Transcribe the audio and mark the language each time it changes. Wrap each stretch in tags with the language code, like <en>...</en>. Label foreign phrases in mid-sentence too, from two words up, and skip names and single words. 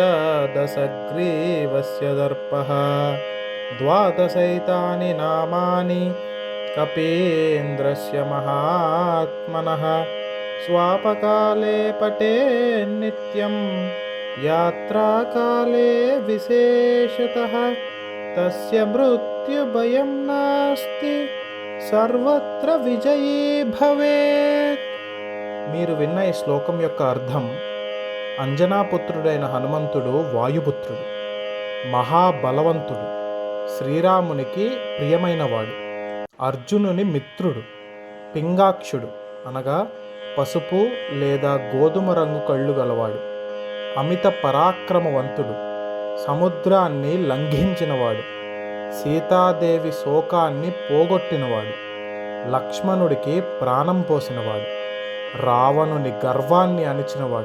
<sa>दशग्रीवस्य दर्पः द्वादशैतानि नामानि कपीन्द्रस्य महात्मनः स्वापकाले पठेन्नित्यं यात्राकाले विशेषतः तस्य मृत्युभयं नास्ति సర్వత్ర విజయీ భవేత్.</sa> <te>మీరు విన్న ఈ శ్లోకం యొక్క అర్థం, అంజనాపుత్రుడైన హనుమంతుడు వాయుపుత్రుడు, మహాబలవంతుడు, శ్రీరామునికి ప్రియమైనవాడు, అర్జునుని మిత్రుడు, పింగాక్షుడు అనగా పసుపు లేదా గోధుమ రంగు కళ్ళు గలవాడు, అమిత పరాక్రమవంతుడు, సముద్రాన్ని లంఘించినవాడు, సీతాదేవి శోకాన్ని పోగొట్టినవాడు, లక్ష్మణుడికి ప్రాణం పోసినవాడు, రావణుని గర్వాన్ని అణిచినవాడు.</te>